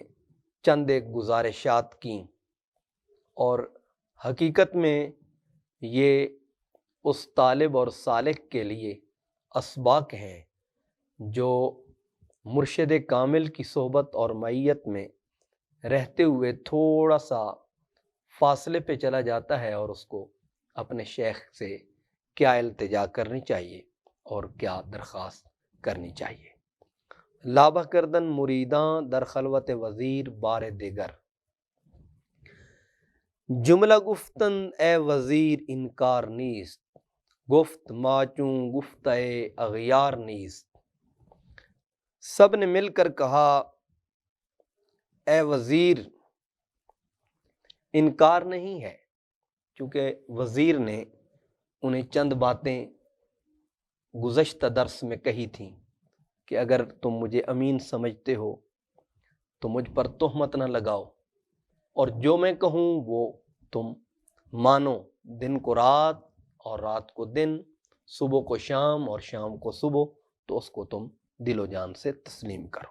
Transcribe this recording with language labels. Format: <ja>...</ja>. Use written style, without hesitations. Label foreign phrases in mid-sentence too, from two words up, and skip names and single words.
<ur>چند ایک گزارشات کیں، اور حقیقت میں یہ اس طالب اور سالک کے لیے اسباق ہیں جو مرشد کامل کی صحبت اور معیت میں رہتے ہوئے تھوڑا سا فاصلے پہ چلا جاتا ہے، اور اس کو اپنے شیخ سے کیا التجا کرنی چاہیے اور کیا درخواست کرنی چاہیے۔</ur> <fa>لابہ کردن مریداں در خلوت وزیر بار دیگر، جملہ گفتن اے وزیر انکار نیست، گفت ماچوں گفتہ اغیار نیست۔</fa> <ur>سب نے مل کر کہا اے وزیر انکار نہیں ہے، کیونکہ وزیر نے انہیں چند باتیں گزشتہ درس میں کہی تھیں کہ اگر تم مجھے امین سمجھتے ہو تو مجھ پر تہمت نہ لگاؤ، اور جو میں کہوں وہ تم مانو، دن کو رات اور رات کو دن، صبح کو شام اور شام کو صبح، تو اس کو تم دل و جان سے تسلیم کرو۔</ur>